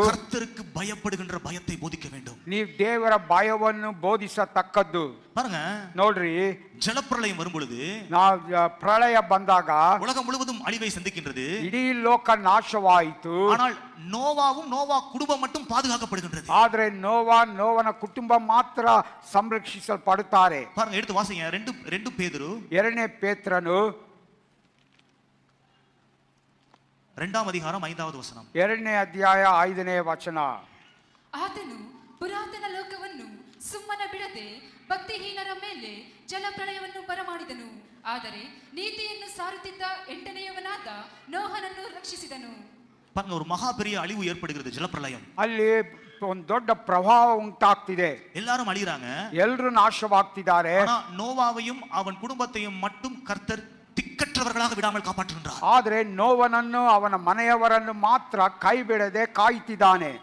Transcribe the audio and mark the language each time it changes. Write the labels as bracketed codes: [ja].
[ta] கர்த்தருக்கு பயப்படுகின்ற பயத்தை போதிக்க வேண்டும். [kn] ನೀವು ದೇವರ ಭಯವನ್ನು ಬೋಧಿಸತಕ್ಕದ್ದು. [ta] பாருங்க, [kn] ನೋಡ್ರಿ, [ta] ஜலப்பிரளயம் வரும் பொழுது [kn] ನಾವು ಪ್ರಳಯ ಬಂದಾಗ [ta] உலகம் முழுவதும் அழிவை சந்திக்கின்றது. [kn] ಇಡೀ ಲೋಕ ನಾಶವಾಯಿತು. [ta] ஆனால் நோவாவும் நோவா குடும்பம் மட்டும் பாதுகாக்கப்படுகின்றது. [kn] ಆದ್ರೆ ನೋವನ ಕುಟುಂಬ ಮಾತ್ರ ಸಂರಕ್ಷಿಸಲ್ಪಡುತ್ತಾರೆ. [ta] பாருங்க, எடுத்து வாசிங்க. 2 பேதுரு [kn] 2ನೇ ಪೇತ್ರನು [ta] 2வது அதிகாரம் 5வது வசனம். [kn] 2ನೇ ಅಧ್ಯಾಯ 5ನೇ ವಚನ. ಆತನು ಪುರಾತನ ಲೋಕವನ್ನು ಸುಮ್ಮನೆ ಬಿಡದೆ ಭಕ್ತಿಹೀನರ ಮೇಲೆ ಜಲಪ್ರಳಯವನ್ನು ಬರಮಾಡಿದನು. ಆದರೆ ನೀತಿಯನ್ನು ಸಾರುತ್ತಿದ್ದ 8ನೇಯವನಾದ ನೋಹನನ್ನು ರಕ್ಷಿಸಿದನು. [ta] பாருங்க, ஒரு மகா பெரிய அழிவு ஏற்படுகிறது. ஜலப்பிரளயம். [kn] ಅಲ್ಲಿ ಒಂದು ದೊಡ್ಡ ಪ್ರವಾಹ ಉಂಟಾಗ್ತಿದೆ. [ta] எல்லாரும் அழிகிறாங்க. [kn] ಎಲ್ಲರೂ ನಾಶವಾಗ್ತಿದ್ದಾರೆ. [ta] ஆனா நோவாவையும் அவன் குடும்பத்தையும் மட்டும் கர்த்தர் திக்கற்றவர்களாக விடாமல் காப்பாற்றுகின்றார். [kn] ಆದ್ರೆ ನೋವನನ್ನು ಅವನ ಮನೆಯವರನ್ನು ಮಾತ್ರ ಕೈ ಬಿಡದೆ ಕಾಯ್ತಿದ್ದಾನೆ.